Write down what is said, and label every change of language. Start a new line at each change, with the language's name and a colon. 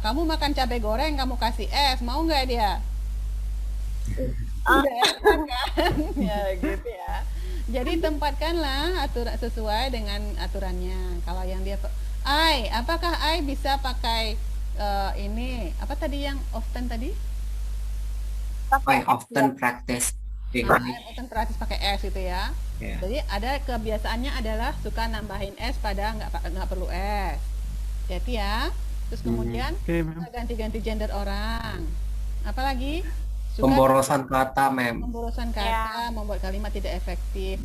Indonesian: Kamu makan cabai goreng, kamu kasih es, mau nggak dia? Udah kan? Ya gitu ya. Jadi tempatkanlah aturan sesuai dengan aturannya. Kalau yang dia apakah I bisa pakai ini apa tadi yang often tadi?
English: I often practice English.
Indonesian: Often praktis pakai es gitu ya. Ya. Jadi ada kebiasaannya adalah suka nambahin es pada nggak perlu es. Jadi ya. Terus kemudian Oke, ma'am. ganti-ganti gender orang. Apalagi suka Pemborosan kata, ma'am. pemborosan kata, membuat kalimat tidak efektif.